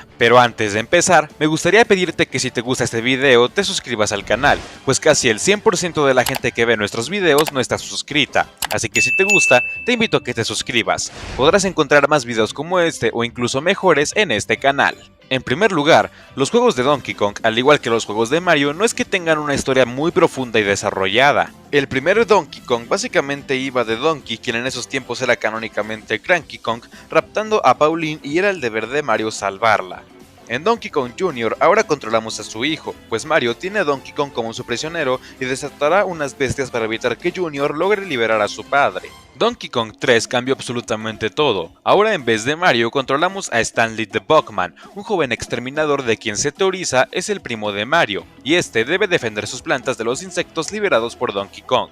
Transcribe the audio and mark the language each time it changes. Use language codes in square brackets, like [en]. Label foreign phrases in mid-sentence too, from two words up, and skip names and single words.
[es] Pero antes de empezar, me gustaría pedirte que si te gusta este video te suscribas al canal, pues casi el 100% de la gente que ve nuestros videos no está suscrita, así que si te gusta, te invito a que te suscribas. Podrás encontrar más videos como este o incluso mejores en este canal. En primer lugar, los juegos de Donkey Kong, al igual que los juegos de Mario, no es que tengan una historia muy profunda y desarrollada. El primer Donkey Kong básicamente iba de Donkey, quien en esos tiempos era canónicamente Cranky Kong, raptando a Pauline y era el deber de Mario salvarla. En Donkey Kong Jr. ahora controlamos a su hijo, pues Mario tiene a Donkey Kong como su prisionero y desatará unas bestias para evitar que Jr. logre liberar a su padre. Donkey Kong 3 cambió absolutamente todo. Ahora en vez de Mario controlamos a Stanley the Buckman, un joven exterminador de quien se teoriza es el primo de Mario, y este debe defender sus plantas de los insectos liberados por Donkey Kong.